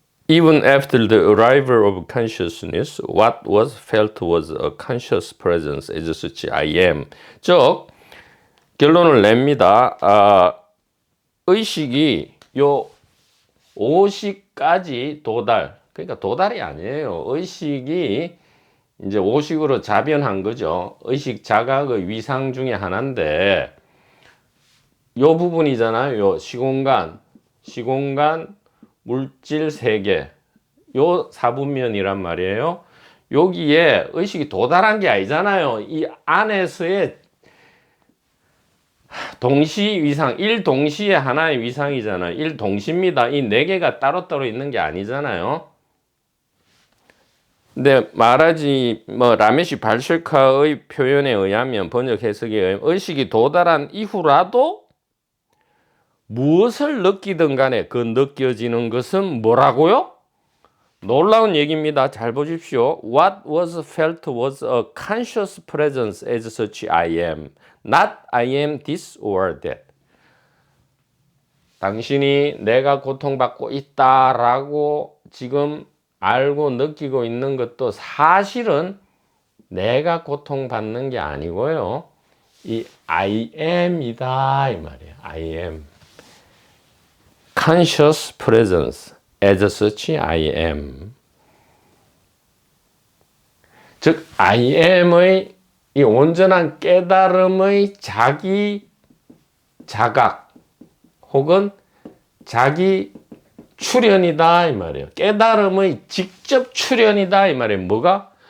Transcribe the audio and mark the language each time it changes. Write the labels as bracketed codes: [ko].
[en] Even after the arrival of consciousness, what was felt was a conscious presence as such I am. [ko] 즉 결론을 냅니다. 의식이 요 오식까지 도달. 그러니까 도달이 아니에요. 의식이 이제 오식으로 자변한 거죠. 의식 자각의 위상 중에 하나인데 요 부분이잖아요. 요 시공간, 물질 세계, 요 사분면이란 말이에요. 여기에 의식이 도달한 게 아니잖아요. 이 안에서의 동시 위상, 일동시에 하나의 위상이잖아요. 일동시입니다. 이 네 개가 따로따로 있는 게 아니잖아요. 근데 마하라지 라메시 발실카의 표현에 의하면, 번역 해석에 의하면 의식이 도달한 이후라도 무엇을 느끼든 간에 그 느껴지는 것은 뭐라고요? 놀라운 얘기입니다. 잘 보십시오. [en] What was felt was a conscious presence as such I am. Not I am this or that. [ko] 당신이 내가 고통받고 있다라고 지금 알고 느끼고 있는 것도 사실은 내가 고통받는 게 아니고요. 이 I am이다 이 말이에요. [en] I am. Conscious presence as such I am. [ko] 즉 I am의 이 온전한 깨달음의 자기 자각 혹은 자기 출현이다 이 말이에요. 깨달음의 직접 출현이다 이 말이에요. 뭐가?